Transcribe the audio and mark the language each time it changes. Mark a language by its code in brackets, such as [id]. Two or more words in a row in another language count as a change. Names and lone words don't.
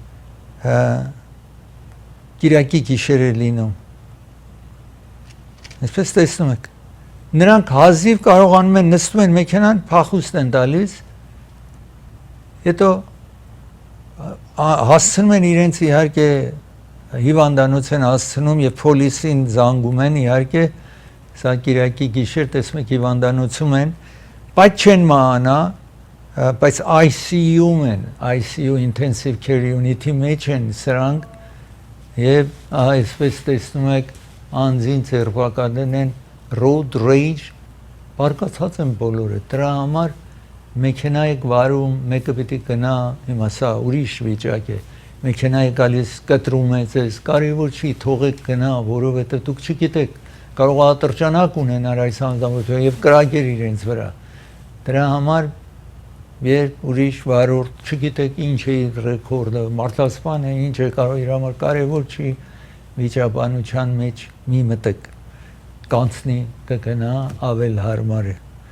[hy] Կիրակի գիշեր է լինում։ Այսպես տեսնում եք։ Նրանք հազիվ կարողանում են նստում են մեքենան, փախուստ են տալիս, հետո հասցնում են իրենց իհարկե հիվանդանոց են հասցնում եւ պոլիսին զանգում են իհարկե սա Կիրակի գիշեր տեսնում եք հիվանդանոցում են բայց չեն մահանա բայց ICU-ում են [en] ICU intensive care unit- [hy] ի մեջ են սրանք եւ այսպես տեսնում եք անձին ձերբակալեն են [en] road rage [hy] բարկացած են բոլորը դրա համար մեքենա եք վարում մեկը պետք է գնա հիմա սա ուրիշ վիճակ է մեքենա է գալիս կտրում է ձեզ կարևոր չի թողեք գնա որովհետեւ դուք չգիտեք կարող է ատրճանակ ունենալ այս անձնավորությունը եւ կրակեր իրենց վրա դրա համար երբ ուրիշ վարորդ չգիտեք ինչ է ռեկորդը մարդասպան է ինչ է կարող իր համար կարևոր չի վիճաբանության մեջ մի մտեք կանցնի կգնա ավել հարմար է